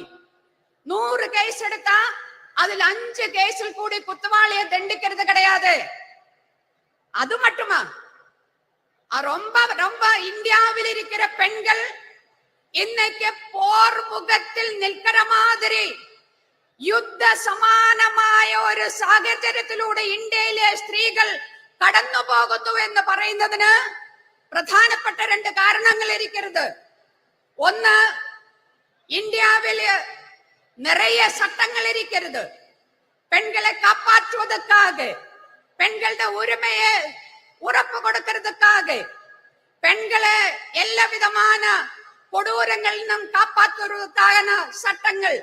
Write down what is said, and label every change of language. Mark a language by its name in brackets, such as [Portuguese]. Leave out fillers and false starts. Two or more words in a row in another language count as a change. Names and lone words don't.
[Tamil] 100 கேஸ் எடுத்தா அதுல 5 கேஸில் கூடி குத்தவாளியை தண்டிக்கிறது கிடையாது. அது மட்டுமா, ரொம்ப ரொம்ப இந்தியாவில் இருக்கிற பெண்கள் இன்னைக்கு போர் முகத்தில் நிற்கிற மாதிரி [Malayalam] യുദ്ധ സമാനമായ ഒരു സാഹചര്യത്തിലൂടെ ഇന്ത്യയിലെ സ്ത്രീകൾ കടന്നു പോകുന്നു എന്ന് പറയുന്നതിന് പ്രധാനപ്പെട്ട 2 കാരണങ്ങൾ ഇരിക്കുന്നത്. ഒന്ന്, ഇന്ത്യയിൽ [Tamil] நிறைய சட்டங்கள் இருக்கிறது பெண்களை காப்பாற்றுவதற்காக, பெண்களோட உரிமையை உறப்பு கொடுக்கிறதுக்காக, பெண்களை எல்லா விதமான கொடூரங்களிலும் காப்பாற்றுவதற்கான சட்டங்கள்.